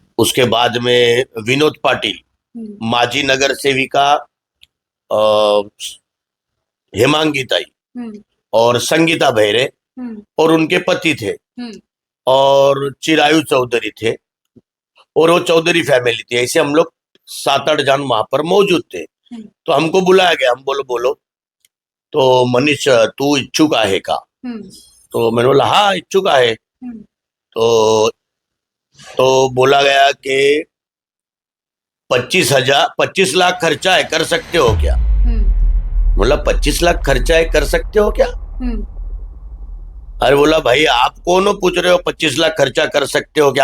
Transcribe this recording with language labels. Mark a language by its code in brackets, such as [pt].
[hi] उसके बाद में विनोद पाटिल, माजी नगर सेविका हेमांगी ताई और संगीता भैरे और उनके पति थे, और चिरायु चौधरी थे, और वो चौधरी फैमिली थी। ऐसे हम लोग 7-8 जन वहां पर मौजूद थे। तो हमको बुलाया गया, हम बोलो तो मनीष [mr] तू इच्छुक आहे का? [hi] तो मैंने बोला हाँ [mr] इच्छुक आहे। [hi] तो बोला गया कि 25 लाख खर्चा है, कर सकते हो क्या? बोला 25 लाख खर्चा है, कर सकते हो क्या? अरे बोला भाई आप कौन पूछ रहे हो 25 लाख खर्चा कर सकते हो क्या?